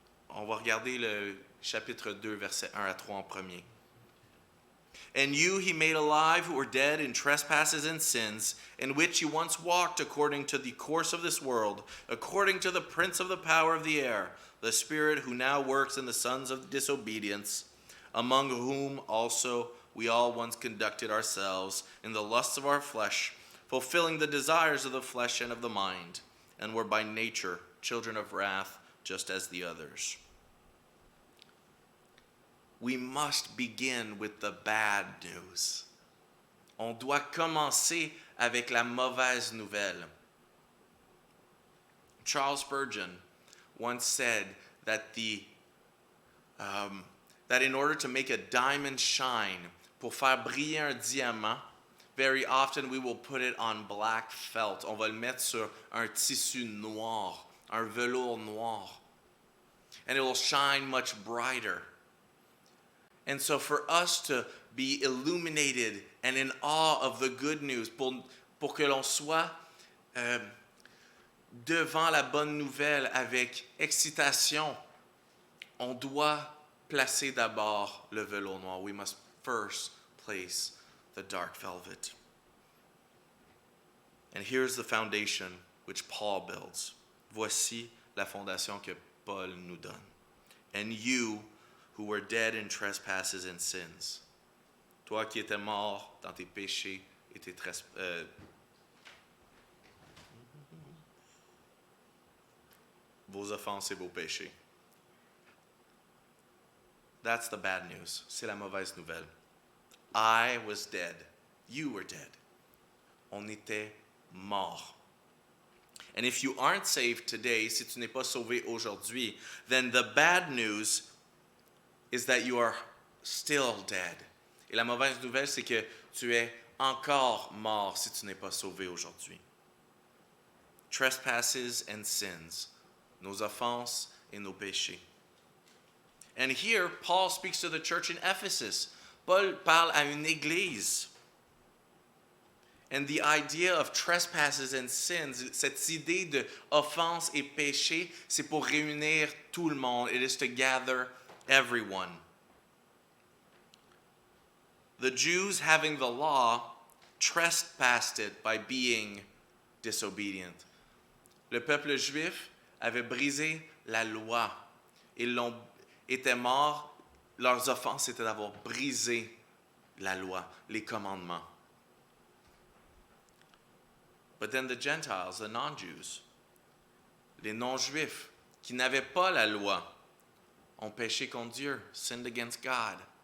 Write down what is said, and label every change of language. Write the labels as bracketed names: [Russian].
[French] On va regarder le chapitre 2, versets 1 à 3 en premier. [English] And you he made alive who were dead in trespasses and sins, in which you once walked according to the course of this world, according to the prince of the power of the air, the spirit who now works in the sons of disobedience, among whom also we all once conducted ourselves in the lusts of our flesh, fulfilling the desires of the flesh and of the mind, and were by nature children of wrath, just as the others. We must begin with the bad news. [French] On doit commencer avec la mauvaise nouvelle. [English] Charles Spurgeon once said that that in order to make a diamond shine, [French] pour faire briller un diamant, [English] very often we will put it on black felt. [French] On va le mettre sur un tissu noir, un velours noir. [English] And it will shine much brighter. And so for us to be illuminated and in awe of the good news, [French] pour que l'on soit devant la bonne nouvelle avec excitation, on doit placer d'abord le velours noir. [English] We must first place the dark velvet. And here's the foundation which Paul builds. [French] Voici la fondation que Paul nous donne. [English] And you who were dead in trespasses and sins. [French] Toi qui étais mort dans tes péchés et tes vos offenses et vos péchés. [English] That's the bad news. [French] C'est la mauvaise nouvelle. [English] I was dead. You were dead. [French] On était mort. [English] And if you aren't saved today, [French] si tu n'es pas sauvé aujourd'hui, [English] then the bad news is that you are still dead. [French] Et la mauvaise nouvelle, c'est que tu es encore mort si tu n'es pas sauvé aujourd'hui. [English] Trespasses and sins, [French] nos offenses et nos péchés. [English] And here, Paul speaks to the church in Ephesus. [French] Paul parle à une église. [English] And the idea of trespasses and sins, [French] cette idée de offense et péché, c'est pour réunir tout le monde. [English] It is to gather everyone. The Jews, having the law, trespassed it by being disobedient. [French] Le peuple juif avait brisé la loi. Ils étaient morts. Leurs offenses étaient d'avoir brisé la loi, les commandements. [English] But then the Gentiles, the non-Jews, [French] les non-juifs qui n'avaient pas la loi, ont péché contre Dieu, [English] sinned against God.